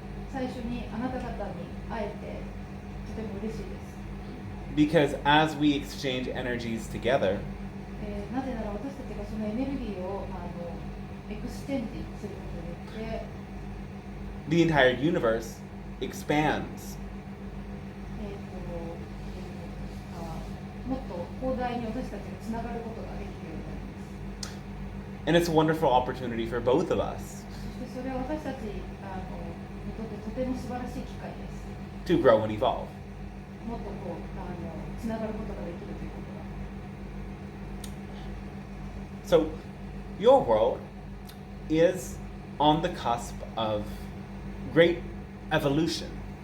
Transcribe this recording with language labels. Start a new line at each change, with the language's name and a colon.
Japanese: 最初にあなた方に会えてとても嬉しいです。
English: Because as we exchange energies together,
Japanese: なぜなら私たちがそのエネルギーをエクスチェンジすることによって
English: the entire universe expands.
Japanese: もっと広大に私たちがつながることができるようになります。
English: And it's a wonderful opportunity for both of us
Japanese: そしてそれは私たちにとってとても素晴らしい機会です。
English: to grow and evolve.
Japanese: もっとつながることができるということが。
English: So, your world is on the cusp of great evolution.